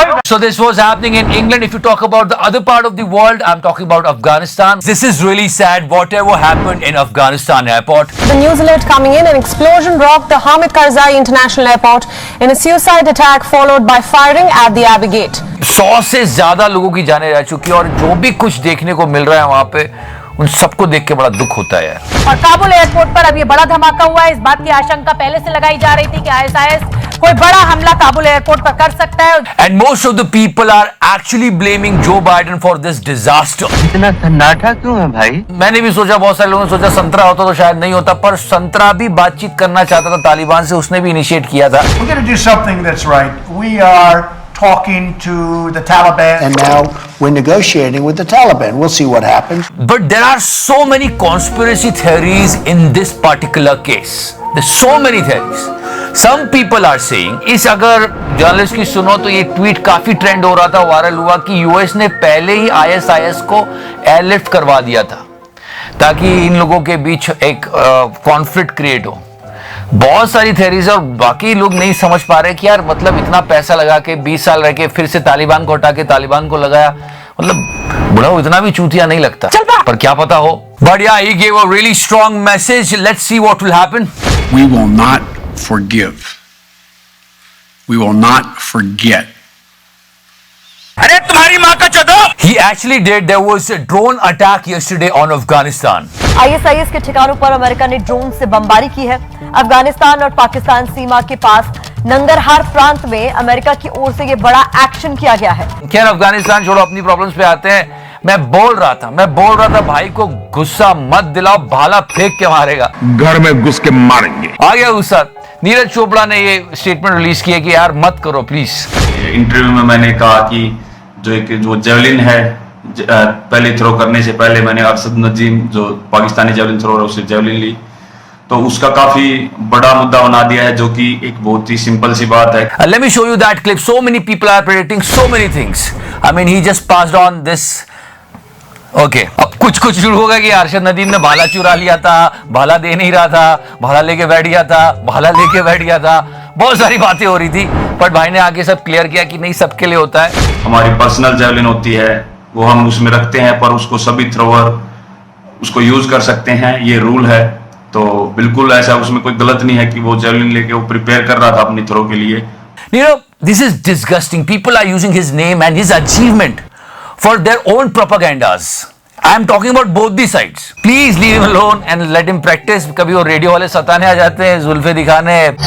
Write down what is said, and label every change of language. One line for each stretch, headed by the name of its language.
English: So this was happening in England. If you talk about the other part of the world, I'm talking about Afghanistan. This is really sad. Whatever happened in Afghanistan airport. The news alert coming in: an explosion rocked the Hamid Karzai International Airport in a suicide attack followed by firing at the Abbey Gate.
Hindi: 100 से ज्यादा लोगों की जाने जा चुकी है और जो भी कुछ देखने को मिल रहा है वहां पे, उन सबको देख के बड़ा दुख होता है यार। और काबुल एयरपोर्ट पर अब ये बड़ा धमाका हुआ है। इस बात की आशंका पहले से लगाई जा रही थी कि ISIS कोई बड़ा हमला काबुल एयरपोर्ट पर कर सकता है।
English: And most of the people are actually blaming Joe Biden for this disaster.
Hindi: इतना सन्नाटा क्यों है भाई? मैंने भी सोचा, बहुत सारे लोगों ने सोचा संतरा होता तो शायद नहीं होता, पर संतरा भी बातचीत करना चाहता था तालिबान से, उसने भी इनिशिएट किया था।
English: We're going to do something that's right. We are talking to the Taliban. And now we're negotiating with the Taliban. We'll see what happens. But there are so many conspiracy theories in this particular case. There's so many theories. Some people are saying,
Hindi: इस अगर journalist की सुनो तो ये tweet काफी trend हो रहा था, वायरल हुआ कि यूएस ने पहले ही ISIS को एयरलिफ्ट करवा दिया था ताकि इन लोगों के बीच एक कॉन्फ्लिक्ट क्रिएट हो। बहुत सारी थेरीज और बाकी लोग नहीं समझ पा रहे कि यार मतलब इतना पैसा लगा के 20 साल रह के फिर से तालिबान को हटा के तालिबान को लगाया, मतलब बुढ़ा इतना भी चूतिया नहीं लगता, पर क्या पता हो।
English: But yeah he gave a really strong message. Let's see what will happen. We will not forgive. We will not forget.
Hindi: अरे तुम्हारी माँ का चौथो।
English: He actually did. There was a drone attack yesterday on Afghanistan.
Hindi: ISIS के ठिकानों पर America ने drone से बमबारी की है। अफगानिस्तान और पाकिस्तान सीमा के पास नंगरहार प्रांत में अमेरिका की ओर से ये बड़ा एक्शन किया गया है। खैर अफगानिस्तान छोड़ो, अपनी प्रॉब्लम्स पे आते हैं। मैं बोल रहा था भाई को गुस्सा मत दिलाओ, भाला फेंक के मारेगा। घर में घुस के मारेंगे। आ गया गुस्सा। नीरज चोपड़ा ने ये स्टेटमेंट रिलीज किया कि यार मत करो प्लीज। इंटरव्यू में मैंने कहा कि जो जेवलिन है, पहले थ्रो करने से पहले मैंने अरशद नजीम जो पाकिस्तानी जेवलिन थ्रोअर है उससे जेवलिन ली, तो उसका काफी बड़ा मुद्दा बना दिया है, जो कि एक बहुत ही सिंपल सी बात है।
English: Let me show you that clip. So many people are predicting so many things. I mean, he just passed on this. Okay.
Hindi: अब कुछ शुरू होगा कि अरशद नदीम ने भाला चुरा लिया था, भाला दे नहीं रहा था, भाला लेके बैठ गया था, बहुत सारी बातें हो रही थी, बट भाई ने आगे सब क्लियर किया कि नहीं, सबके लिए होता है। हमारी पर्सनल जेवलिन होती है, वो हम उसमें रखते हैं, पर उसको सभी थ्रोअर उसको यूज कर सकते हैं, ये रूल है। तो बिल्कुल ऐसा उसमें कोई गलत नहीं है कि वो जेवलिन लेके वो प्रिपेयर कर रहा था अपनी थ्रो के लिए।
English: You know, this is disgusting. People are using his name and his achievement for their own propagandas. I am talking about both the sides. Please leave him alone and let him practice.
Hindi: कभी वो radio वाले सताने आ जाते हैं, जुल्फे दिखाने।